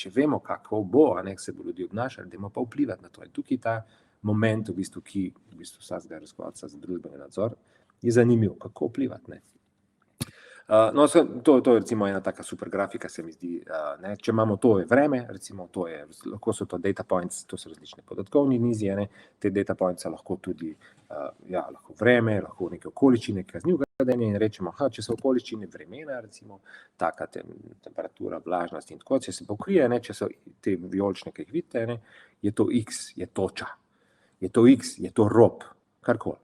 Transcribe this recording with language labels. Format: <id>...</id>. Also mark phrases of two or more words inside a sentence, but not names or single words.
<sl>Če vemo, kako bo, a ne, se bo ljudi obnašali, dajmo pa vplivati na to. In tukaj ta moment, v bistvu, ki v bistvu vsakega raziskovalca za družbeni nadzor, je zanimiv, kako vplivati. Ne. No, to je recimo ena taka super grafika, se mi zdi. Ne. Če imamo to je vreme, recimo lahko so to</sl> <en>data points,</en> <sl>to so različne podatkovni nizi, ne. Te</sl> <en>data points</en> <sl>lahko tudi lahko vreme, lahko neke okoliščine kaznivega vedenja in rečemo, če so okoliščine vremena, recimo taka temperatura, vlažnost in tako, če se pokrije, ne, če so te vijolične, ki jih vidite, ne, je to X, je toča. Je to X, je to rob, karkoli.</sl>